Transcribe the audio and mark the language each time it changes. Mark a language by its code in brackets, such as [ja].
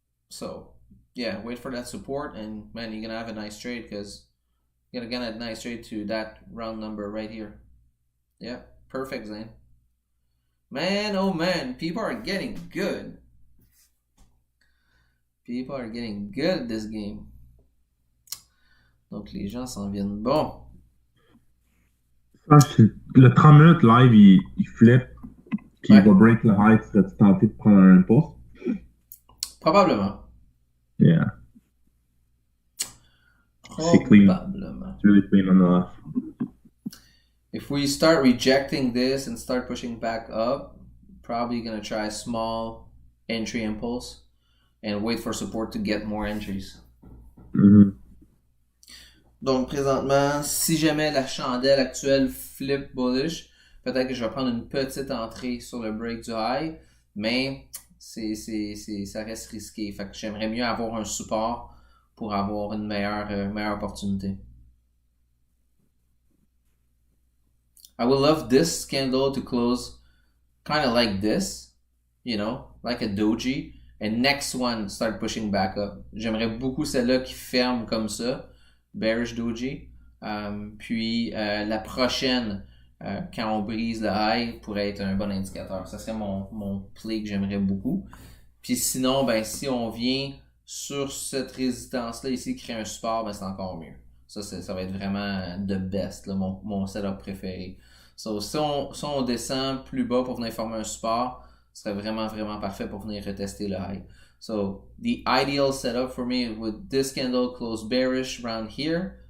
[en] So yeah, wait for that support, and man, you're gonna have a nice trade because you're gonna get a nice trade to that round number right here. Yeah, perfect, Zane. Man, oh man, people are getting good. People are getting good at this game. [fr] Donc les gens s'en viennent bon. Le 30 minutes live, il flip, puis il va break le high, tu vas tenter de prendre un impulse? Probablement. [en] Yeah. [fr] C'est clean. Probablement. [en] It's really clean on the left. If we start rejecting this and start pushing back up, probably gonna try a small entry impulse and wait for support to get more entries. Mm-hmm. [fr] Donc présentement, si jamais la chandelle actuelle flip bullish, peut-être que je vais prendre une petite entrée sur le break du high, mais ça reste risqué. Fait que j'aimerais mieux avoir un support pour avoir une meilleure opportunité. [en] I would love this candle to close kind of like this, you know, like a doji, and next one start pushing back up. [fr] J'aimerais beaucoup celle-là qui ferme comme ça, bearish doji. Puis la prochaine, quand on brise le high, pourrait être un bon indicateur. Ça serait mon play que j'aimerais beaucoup. Puis sinon, ben si on vient sur cette résistance-là ici, créer un support, ben c'est encore mieux. Ça va être vraiment [en] the best, [fr] là, mon setup préféré. So, si on descend plus bas pour venir former un support, ce serait vraiment, vraiment parfait pour venir retester le high. [en] So, the ideal setup for me would this candle close bearish around here.